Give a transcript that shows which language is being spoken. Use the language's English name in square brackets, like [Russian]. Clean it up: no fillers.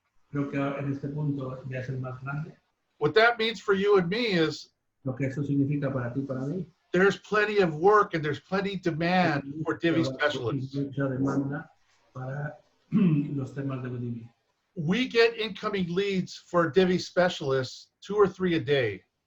[Spanish] Creo que en este punto ya es el más grande. [English] What that means for you and me is [Spanish] Lo que eso significa para ti, para mí, [English] there's plenty of work and there's plenty demand for Divi specialists. [Spanish] mucha demanda para los temas de Divi. [English] We get incoming leads for Divi specialists 2 or 3 a day.